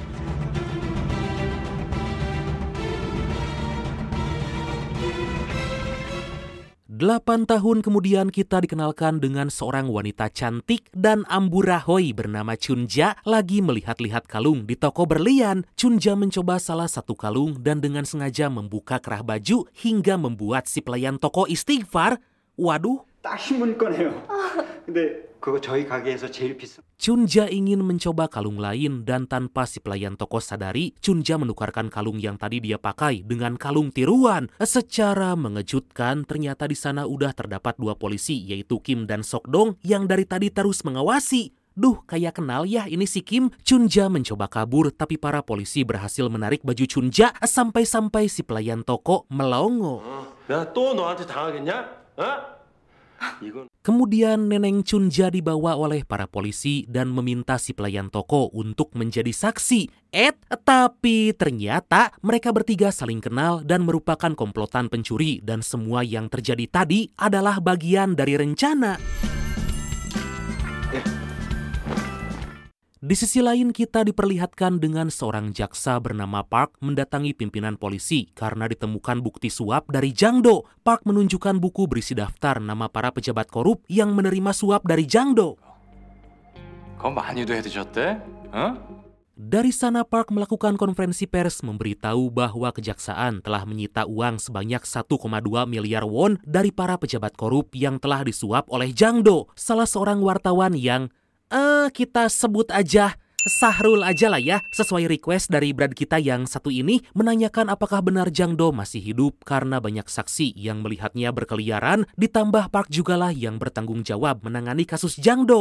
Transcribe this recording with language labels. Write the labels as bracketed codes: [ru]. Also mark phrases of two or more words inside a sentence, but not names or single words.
[id] 8 tahun kemudian kita dikenalkan dengan seorang wanita cantik dan amburadul bernama Chunja lagi melihat-lihat kalung di toko berlian. Chunja mencoba salah satu kalung dan dengan sengaja membuka kerah baju hingga membuat si pelayan toko istighfar. Waduh. [ko] 근데 그거 저희 가게에서 제일 비싼. [id] Chunja ingin mencoba kalung lain dan tanpa si pelayan toko sadari, Chunja menukarkan kalung yang tadi dia pakai dengan kalung tiruan. Secara mengejutkan, ternyata di sana udah terdapat dua polisi, yaitu Kim dan Sok-dong yang dari tadi terus mengawasi. Duh, kayak kenal ya ini si Kim. Chunja mencoba kabur, tapi para polisi berhasil menarik baju Chunja sampai-sampai si pelayan toko melongo. [ko] 내가 또 너한테 당하겠냐? 어? 이건 [id] Kemudian Neneng Chunja dibawa oleh para polisi dan meminta si pelayan toko untuk menjadi saksi. Tapi ternyata mereka bertiga saling kenal dan merupakan komplotan pencuri dan semua yang terjadi tadi adalah bagian dari rencana. Di sisi lain kita diperlihatkan dengan seorang jaksa bernama Park mendatangi pimpinan polisi karena ditemukan bukti suap dari Jang Do. Park menunjukkan buku berisi daftar nama para pejabat korup yang menerima suap dari Jang Do. [ko] 그거 많이도 해드셨대? 어? [id] Dari sana Park melakukan konferensi pers memberitahu bahwa kejaksaan telah menyita uang sebanyak 1,2 miliar won dari para pejabat korup yang telah disuap oleh Jang Do. Salah seorang wartawan yang kita sebut aja Sahrul aja lah ya, sesuai request dari brad kita yang satu ini, menanyakan apakah benar Jang Do masih hidup karena banyak saksi yang melihatnya berkeliaran, ditambah Park jugalah yang bertanggung jawab menangani kasus Jang Do.